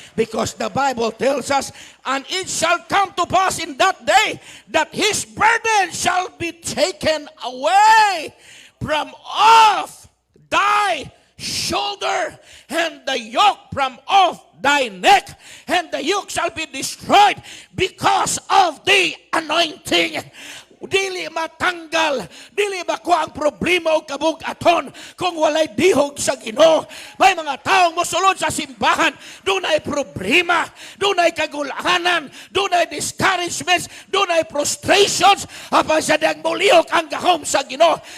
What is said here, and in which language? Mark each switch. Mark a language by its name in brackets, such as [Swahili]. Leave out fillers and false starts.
[English] Because the Bible tells us, and it shall come to pass in that day that his burden shall be taken away from off thy shoulder, and the yoke from off thy neck, and the yoke shall be destroyed because of the anointing. [Cebuano] Dili matanggal, dili makuha ang problema o kabug-aton kung walay dihog sa Ginoo. May mga taong mosulod sa simbahan, doon ay problema, doon ay kagulahanan, doon ay discouragements, doon ay frustrations, apang sa diyang mulihok ang gahom sa Ginoo.